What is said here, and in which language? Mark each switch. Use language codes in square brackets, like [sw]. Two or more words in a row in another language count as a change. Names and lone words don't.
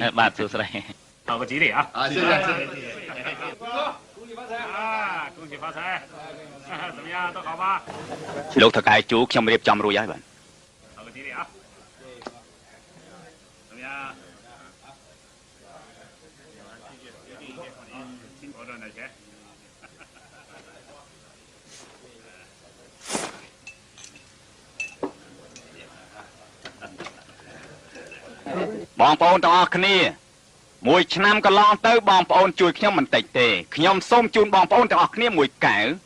[km] បាទសួស្ដី [zh] 好个吉利啊！啊，谢谢。恭喜发财啊！恭喜发财！怎么样，都好吧？ [km] លោកថកែជូខ្ញុំរៀបចំរួចហើយបាទ [zh] 好个吉利啊！怎么样？辛苦赚点钱。 [km] បងប្អូនទាំងអស់គ្នាមួយឆ្នាំកន្លងទៅបងប្អូនជួយខ្ញុំមិនតិចទេខ្ញុំសូមជូនបងប្អូនទាំងអស់គ្នាមួយកែវ